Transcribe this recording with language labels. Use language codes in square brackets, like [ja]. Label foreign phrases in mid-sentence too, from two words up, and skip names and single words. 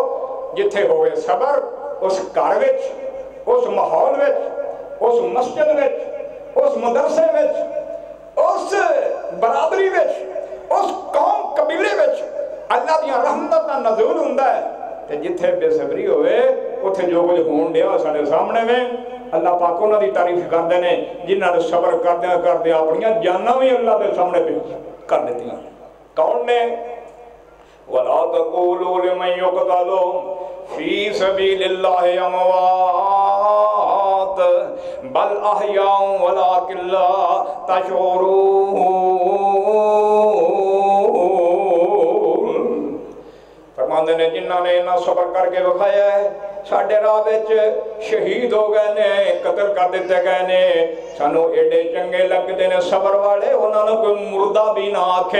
[pa] جتھے ہووے صبر اس گھر وچ، اس ماحول وچ، اس مسجد وچ، اس مدرسے وچ، اس برادری وچ، اس قوم قبیلے وچ اللہ دی رحمت دا نزول ہندا ہے. تے جتھے بے صبری ہووے اوتھے جو کجھ ہون دیا ساڈے سامنے میں اللہ پاک انہاں دی تعریف کردے نے جنہاں نے صبر کردے کردے اپنی جاناں بھی اللہ دے سامنے پیش کر دتیاں. کون نے? [ar] ولا تقولوا لمن يقتل في سبيل الله أموات بل أحياء ولكن لا تشعرون. [pa] فرماندے نے جنہاں نے انا صبر کر کے وکھایا ہے ساڈے راہ وچ شہید ہو گئے نے، قتل کر دتے گئے نے، سانوں ایڈے چنگے لگدے نے صبر والے، انہاں نوں کوئی مردہ بھی نا آکھے.